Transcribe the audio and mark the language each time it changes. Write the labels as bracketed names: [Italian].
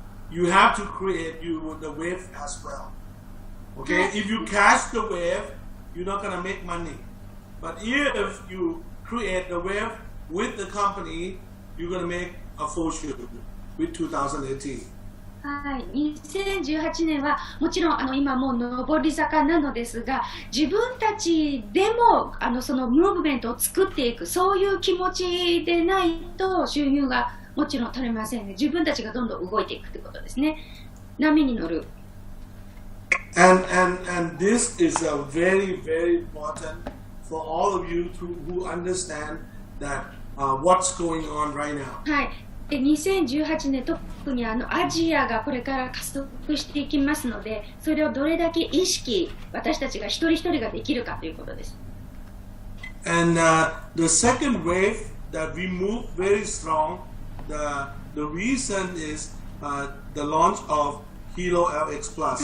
[English] You have to create the wave as well. Okay? If you catch the wave, you're not going to make money. But if you create the wave with the company, you're going to make a fortune with 2018. [Japanese] はい、2018年はもちろん今もう上り坂なのですが、自分たちでもそのムーブメントを作っていく、そういう気持ちでないと収入がもちろん取れませんね。自分たちがどんどん動いていくということですね。波に乗る。 [English] And this is a very, very important for all of you who understand that what's going on right now. [Japanese] はい。で2018年、特にアジアがこれから加速していきますので、それをどれだけ意識、私たちが一人一人ができるかということです。 [English] And the second wave that we move very strong, the reason is the launch of Helo LX Plus.